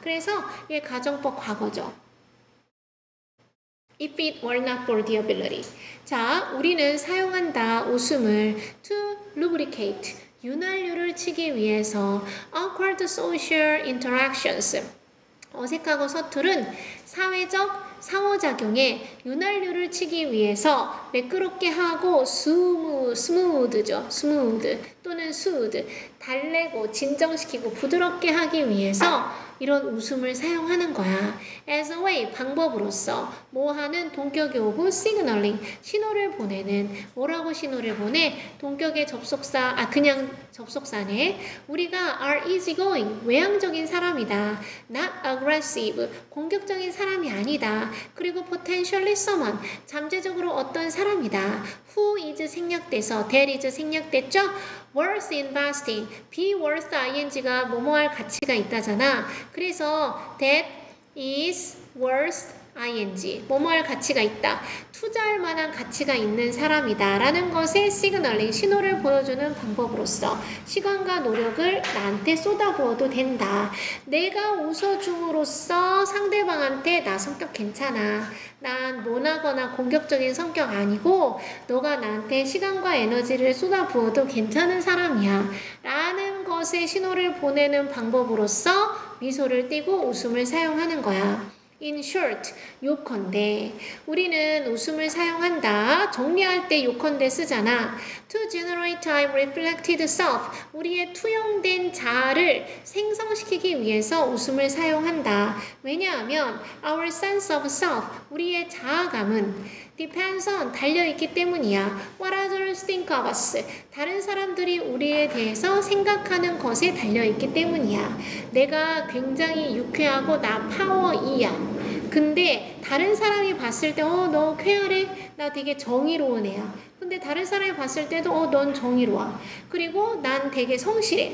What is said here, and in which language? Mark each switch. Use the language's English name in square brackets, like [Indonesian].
[Korean] 그래서 이게 가정법 과거죠. [English] If it were not for the ability. [Korean] 자, 우리는 사용한다. 웃음을 [English] to lubricate. [Korean] 윤활유를 치기 위해서 [English] awkward social interactions. [Korean] 어색하고 서투른 사회적 상호작용에 윤활유를 치기 위해서 매끄럽게 하고 스무드죠. 스무드 또는 soothe. 달래고 진정시키고 부드럽게 하기 위해서 이런 웃음을 사용하는 거야. [English] As a way, [Korean] 방법으로서 뭐 하는 동격의 오브 signaling, 신호를 보내는 뭐라고 신호를 보내? 동격의 접속사, 그냥 접속사네. 우리가 [English] are easygoing, [Korean] 외향적인 사람이다. [English] Not aggressive, [Korean] 공격적인 사람이 아니다. 그리고 [English] potentially someone, [Korean] 잠재적으로 어떤 사람이다. [English] Who is [Korean] 생략돼서 [English] that is [Korean] 생략됐죠? [English] worth investing, be worth ing [Korean] 가 뭐뭐할 가치가 있다잖아. 그래서 [English] that is worth ing, [Korean] 뭐뭐할 가치가 있다. 투자할 만한 가치가 있는 사람이다 라는 것의 시그널링, 신호를 보여주는 방법으로서 시간과 노력을 나한테 쏟아부어도 된다. 내가 웃어줌으로써 상대방한테 나 성격 괜찮아. 난 모나거나 공격적인 성격 아니고 너가 나한테 시간과 에너지를 쏟아부어도 괜찮은 사람이야 라는 것의 신호를 보내는 방법으로서 미소를 띠고 웃음을 사용하는 거야. [English] In short, [Korean] 요컨대. 우리는 웃음을 사용한다. 정리할 때 요컨대 쓰잖아. [English] To generate I reflected self. [Korean] 우리의 투영된 자아를 생성시키기 위해서 웃음을 사용한다. 왜냐하면 [English] our sense of self, [Korean] 우리의 자아감은 [English] depends on, [Korean] 달려있기 때문이야. [English] What others think of us. [Korean] 다른 사람들이 우리에 대해서 생각하는 것에 달려있기 때문이야. 내가 굉장히 유쾌하고 나 파워 2야. 근데 다른 사람이 봤을 때 너 쾌활해? 나 되게 정의로운 애야. 근데 다른 사람이 봤을 때도 넌 정의로워. 그리고 난 되게 성실해.